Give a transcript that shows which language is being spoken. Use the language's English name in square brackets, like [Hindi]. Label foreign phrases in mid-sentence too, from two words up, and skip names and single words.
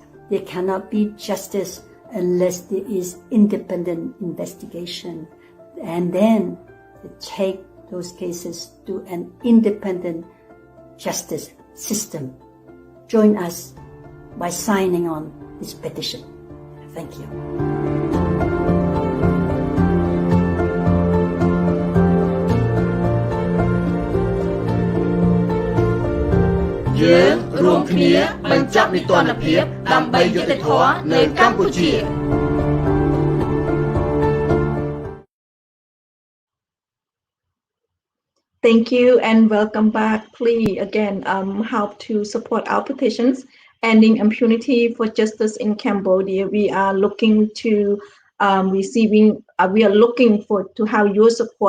[English] There cannot be justice unless there is independent investigation. And then to take those cases to an independent justice system. Join us by signing on this petition. Thank you. [Khmer] យើងរួមគ្នាបញ្ចប់នីតិរដ្ឋភាពដើម្បីយុត្តិធម៌នៅកម្ពុជា [English] Thank you and welcome back. Please again help to support our petitions ending impunity for justice in Cambodia. We are looking to we are looking for to have your support.